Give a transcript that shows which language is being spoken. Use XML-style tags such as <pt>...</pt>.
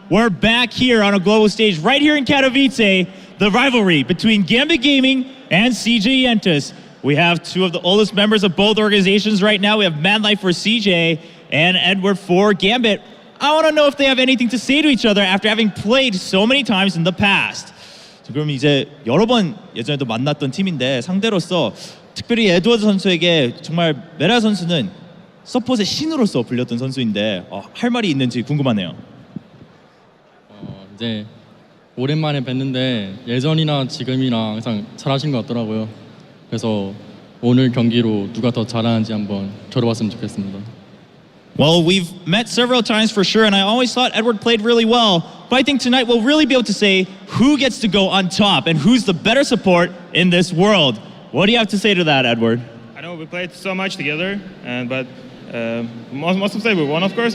<en>We're back here on a global stage right here in Katowice, the rivalry between Gambit Gaming and CJ Entus. We have two of the oldest members of both organizations right now. We have Mad Life for CJ and Edward for Gambit. I want to know if they have anything to say to each other after having played so many times in the past.</en> <ko>그럼 이제 여러 번 예전에도 만났던 팀인데 상대로서 특별히 에드워드 선수에게 정말 메라 선수는 서폿의 신으로서 불렸던 선수인데 할 말이 있는지 궁금하네요. 이제 오랜만에 뵀는데 예전이나 지금이나 항상 잘하신 것 같더라고요. 그래서 오늘 경기로 누가 더 잘하는지 한번 겨뤄봤으면 좋겠습니다.</ko> <en>Well, we've met several times for sure, and I always thought Edward played really well. But I think tonight we'll really be able to say who gets to go on top and who's the better support in this world. What do you have to say to that, Edward? I know we played so much together, but most of the time we won, of course.</en>